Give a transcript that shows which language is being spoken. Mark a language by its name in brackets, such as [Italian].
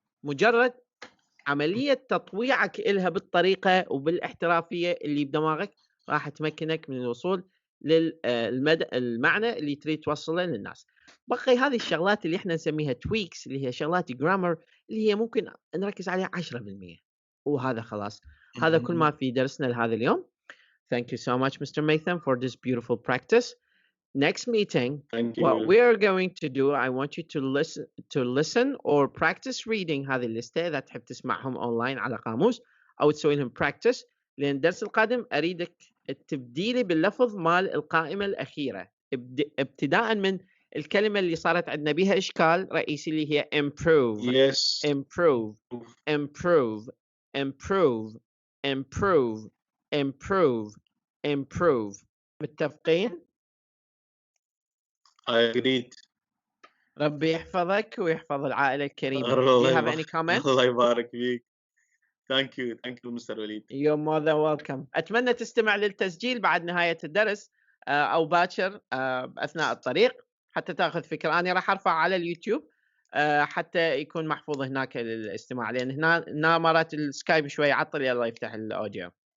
[Arabic] مجرد عملية تطويعك إلها بالطريقة وبالاحترافية اللي بدماغك راح تمكنك من الوصول المعنى اللي تريد توصله للناس. بقي هذه الشغلات اللي احنا نسميها تويكس، اللي هي شغلات جرامر، اللي هي ممكن نركز عليها 10%، وهذا خلاص. هذا كل ما في درسنا لهذا اليوم. [English] Thank you so much, Mr. Matham, for this beautiful practice. Next meeting, what we're going to do, I want you to listen or practice reading [Arabic] هذه الليستة إذا تحب تسمعهم أونلاين على قاموس أو تسوي لهم [English] practice. [Arabic] لأن الدرس القادم أريدك تبديلي باللفظ مال القائمة الأخيرة، ابتداء من الكلمة اللي صارت عندنا بها إشكال رئيسي اللي هي improve. [English] Yes. improve improve improve improve improve improve. [Arabic] متفقين؟ [English] I agreed. [Arabic] ربي يحفظك ويحفظ العائلة الكريمة. [English] Do you have any comments? [Arabic] الله يبارك فيك. [English] Thank you Mr. [Arabic] وليد. [English] You're more than welcome. [Arabic] أتمنى تستمع للتسجيل بعد نهاية الدرس أو باكر أثناء الطريق حتى تأخذ فكرة. أنا راح أرفع على اليوتيوب حتى يكون محفوظ هناك للاستماع، لأن هنا مرات السكايب شوي يعطل، يلا يفتح الأوديو.